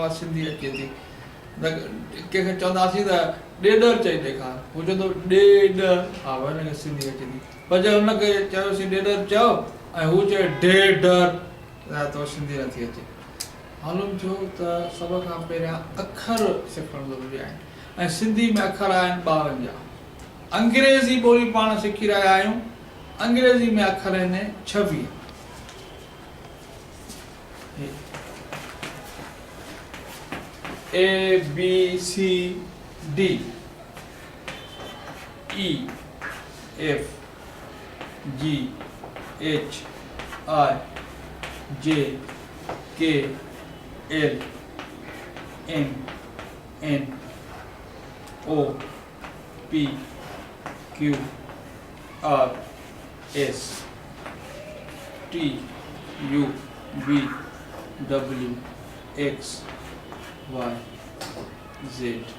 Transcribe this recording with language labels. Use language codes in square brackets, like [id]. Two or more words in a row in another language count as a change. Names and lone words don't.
[sd] बाबा सिंधी अचे थी त कंहिंखे चवंदासीं त ॾेढ चई ॾेखार हू चवंदो ॾेढ हा भई हिनखे सिंधी अचे थी पर जे हुनखे चयोसीं ॾेढ चओ ऐं हू चए ढेढ त सिंधी नथी अचे मालूम थियो त सभ खां पहिरियां अखर सिखणु ज़रूरी आहिनि ऐं सिंधी में अखर आहिनि 52 अंग्रेज़ी ॿोली पाण सिखी रहिया आहियूं अंग्रेज़ी में अखर आहिनि 26 [en] A B C D E F G H I J K L M N O P Q R S T U V W X Y Z